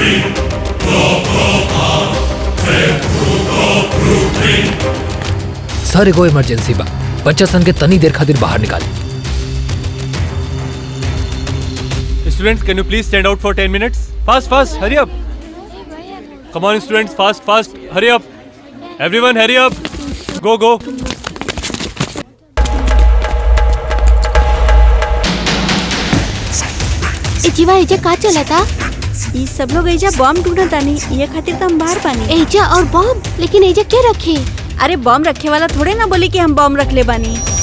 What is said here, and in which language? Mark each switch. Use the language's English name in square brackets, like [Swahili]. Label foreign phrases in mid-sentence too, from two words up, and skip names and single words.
[Bhojpuri] सर एगो इमरजेंसी बा, बच्चा सन के तनी देर खातिर बाहर निकाल। [English] Students, can you please stand out for 10 minutes? Fast, fast, hurry up. Come on, students, fast, fast, hurry up. Everyone, hurry up. Go, go. [Bhojpuri] जीवा एजा का चला था? ये सब लोग एजा बॉम्ब ढूंढत तानी, ये खातिर तो हम बाहर बानी। एजा और बॉम्ब? लेकिन एजा क्या रखे? अरे बॉम्ब रखे वाला थोड़े ना बोली कि हम बॉम्ब रख ले बानी।